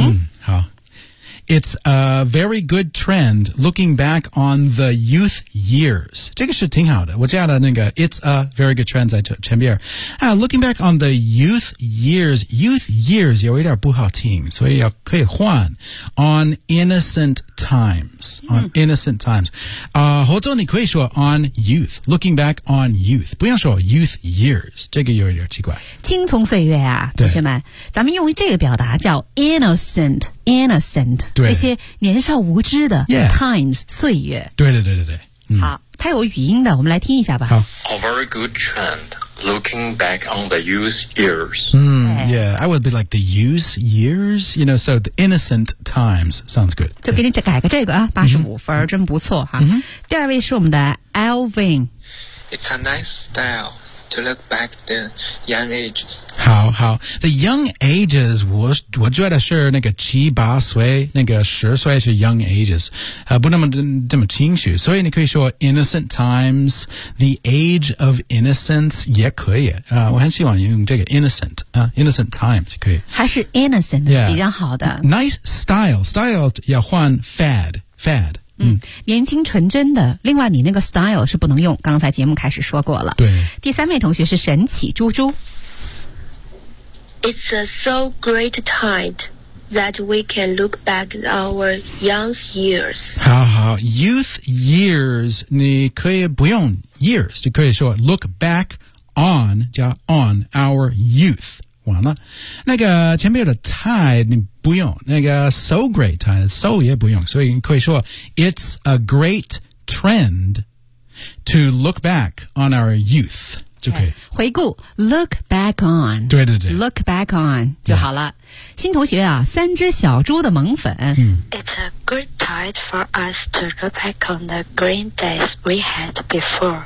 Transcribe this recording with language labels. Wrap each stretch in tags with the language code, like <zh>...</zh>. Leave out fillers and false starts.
<zh>嗯、好</zh> <en>It's a very good trend looking back on the youth years</en> <zh>这个是挺好的我加了那个</zh> <en>It's a very good trend</en> <zh>在前边、啊、</zh> <en>Looking back on the youth years</en> <zh>有一点不好听所以要可以换</zh> <en>On innocent times On、嗯、innocent times</en> <zh>或者你可以说</zh> <en>on youth Looking back on youth</en> <zh>不要说</zh> <en>youth years</en> <zh>这个有一点奇怪青葱岁月啊同学们咱们用这个表达叫 innocent 对那些年少无知的</zh> <en>times、 yeah.</en> <zh>岁月对对对对对、嗯、好它有语音的我们来听一下吧好</zh> <en>A very good trend looking back on the youth years、 mm, yeah I would be like the youth years you know so the innocent times sounds good</en> <zh>就给你改个这个啊85分、mm-hmm. 真不错哈、 mm-hmm. 第二位是我们的 Alvin</zh> <en>It's a nice styleTo look back the young ages.</en> <zh>好好</zh> <en>The young ages,</en> <zh>我觉得是那个七八岁那个十岁是 young ages,、不那么这么清楚。所以你可以说 innocent times,</zh> <en>the age of innocence</en> <zh>也可以、我很喜欢用这个 innocent,、</zh> <en>innocent times</en> <zh>可以。还是 innocent、</zh> <en>yeah.</en> <zh>比较好的。</zh> <en>Nice style</en> <zh>要换</zh> <en>fad.</en> <zh>嗯，年轻纯真的。另外，你那个 style 是不能用。刚才节目开始说过了。对。第三位同学是神奇猪猪。</zh> <en>It's a so great time that we can look back our young years.</en> <zh>好好 ，youth years， 你可以不用 years， 就可以说</zh> <en>look back on</en> <zh>加 on our youth。完了，那个前面的 tide 你不用，那个 so great tide so 也不用，所以你可以说</zh> <en>it's a great trend to look back on our youth</en> <zh>就可以</zh> <en>okay,</en> <zh>回顾</zh> <en>look back on</en> <zh>对对对</zh> <en>look back on</en> <zh>就好了。</zh> <en>Yeah.</en> <zh>新同学啊，三只小猪的萌粉。</zh> <en>It's a good tide for us to look back on the green days we had before.</en>